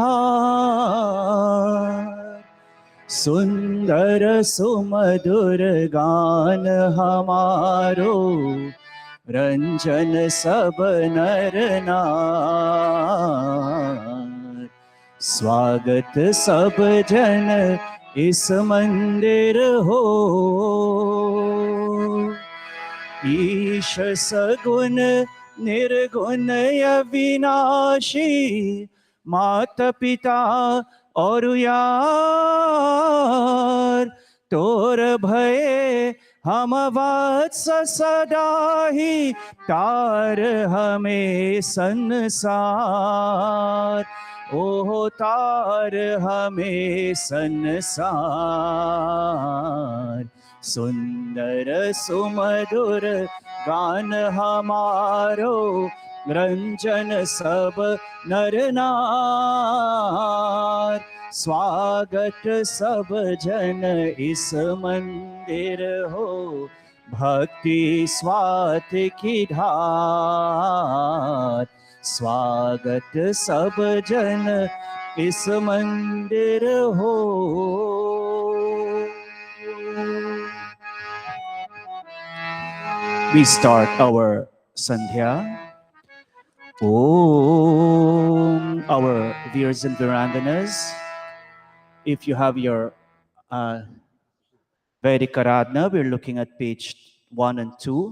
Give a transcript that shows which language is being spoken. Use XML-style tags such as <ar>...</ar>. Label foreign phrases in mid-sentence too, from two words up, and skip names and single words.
<hi>धार, सुंदर सुमधुर गान हमारो, रंजन सब नर नार। स्वागत सब जन इस मंदिर हो, ईश सगुण निर्गुण अविनाशी, मात पिता और यार, तोर भये हम वत्स सदा ही, तार हमें संसार, ओ तार हमें संसार। सुंदर सुमधुर गान हमारो, रंजन सब नर नार। स्वागत सब जन इस मंदिर हो, भक्ति स्वाति की धार। स्वागत सब जन इस मंदिर हो।</hi> <en>We start our Sandhya. Om, our Virs and Viranganas. If you have your Vedic Aradhana, we're looking at page 1 and 2.</en>